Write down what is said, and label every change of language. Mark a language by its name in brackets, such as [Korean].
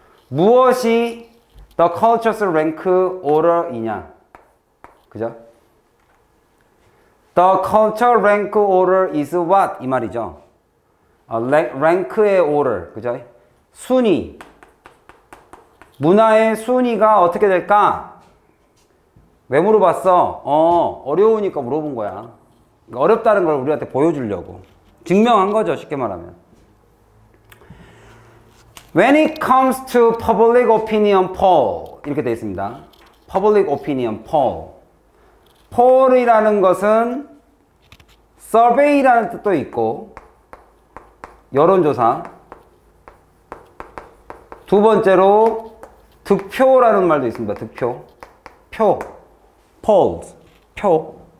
[Korean] 무엇이 [English] the culture's rank order [Korean] 이냐? 그죠? [English] The culture rank order is what? [Korean] 이 말이죠. 랭크의 order, 그죠? 순위. 문화의 순위가 어떻게 될까? 왜 물어봤어? 어려우니까 물어본 거야. 어렵다는 걸 우리한테 보여주려고. 증명한 거죠, 쉽게 말하면. [English] When it comes to public opinion poll. [Korean] 이렇게 되어 있습니다. [English] Public opinion poll. [Korean] poll이라는 것은 survey라는 뜻도 있고, 여론조사. 두 번째로 득표라는 말도 있습니다. 득표. 표. polls. 표.